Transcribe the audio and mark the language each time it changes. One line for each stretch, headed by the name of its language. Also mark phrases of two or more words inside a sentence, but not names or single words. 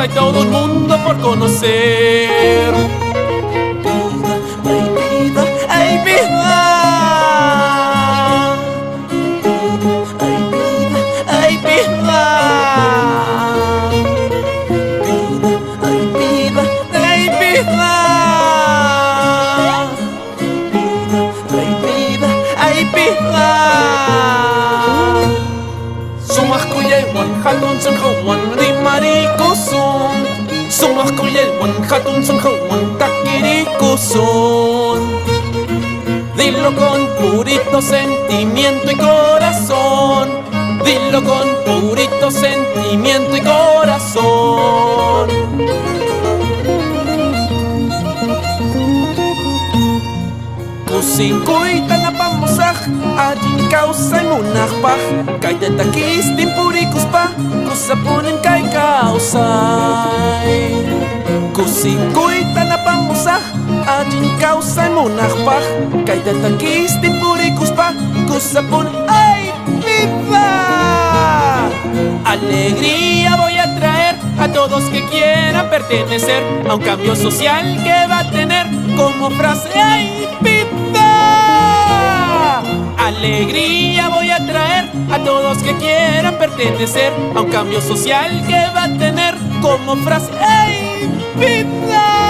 Spanish: Hay todo un mundo por conocer. Vida, ay vida, ay vida, ay vida, ay vida, ay vida.
Quechua: Sumakuyaywan hatun sunqawan rimarikusun Sumakuyaywan hatun sunqawan takirikusun
Spanish: Dilo con purito sentimiento y corazón Dilo con purito sentimiento y corazón
Quechua: Kusinkuyta napamusaq allin kawsay munaqpaq Kayta takistin purikuspa kusapunin kay kawsay Kusinkuyta napamusaq allin kawsay munaqpaq Kayta takistin purikuspa kusapunin
Spanish: ay vida Alegría voy a traer a todos que quieran pertenecer a un cambio social que va a tener como frase ay vida Alegría voy a traer a todos que quieran pertenecer a un cambio social que va a tener como frase ¡Ey, vida!